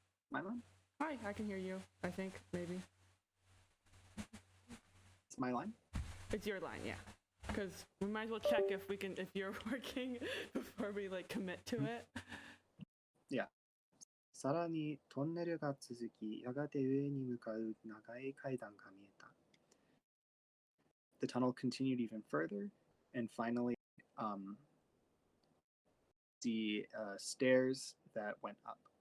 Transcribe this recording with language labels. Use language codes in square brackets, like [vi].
[en] My line? Hi, I can hear you. I think maybe It's my line. it's your line, yeah. Because we might as well check if you're working before we like commit to it. Yeah. [ja] さらにトンネルが続き、やがて上に向かう長い階段が見えた。 [en] The tunnel continued even further, and finally, the stairs that went up.